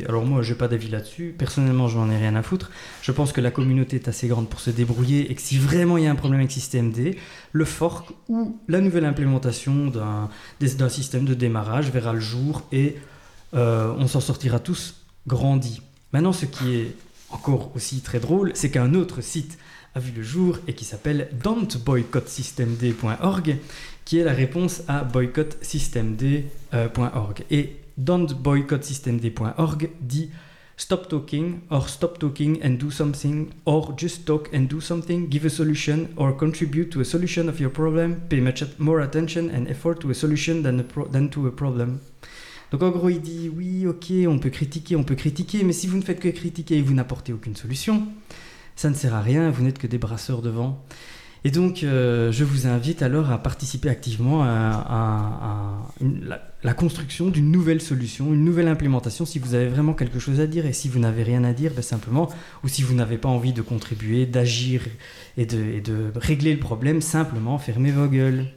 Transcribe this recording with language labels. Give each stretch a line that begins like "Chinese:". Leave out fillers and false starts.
French: Alors moi, je n'ai pas d'avis là-dessus. Personnellement, je n'en ai rien à foutre. Je pense que la communauté est assez grande pour se débrouiller et que si vraiment il y a un problème avec SystemD, le fork ou la nouvelle implémentation d'un système de démarrage verra le jour et on s'en sortira tous grandi. Maintenant, ce qui est encore aussi très drôle, c'est qu'un autre site a vu le jour et qui s'appelle don'tboycottsystemd.org, qui est la réponse à boycottsystemd.org. Et don'tboycottsystemd.org dit
English: stop talking or stop talking and do something or just talk and do something, give a solution or contribute to a solution of your problem, pay much more attention and effort to a solution than to a problem.
French: Donc en gros, il dit oui, ok, on peut critiquer, mais si vous ne faites que critiquer et vous n'apportez aucune solution, ça ne sert à rien, vous n'êtes que des brasseurs de vent. Et donc, je vous invite alors à participer activement à la construction d'une nouvelle solution, une nouvelle implémentation, si vous avez vraiment quelque chose à dire. Et si vous n'avez rien à dire, ben simplement, ou si vous n'avez pas envie de contribuer, d'agir et de régler le problème, simplement fermez vos gueules.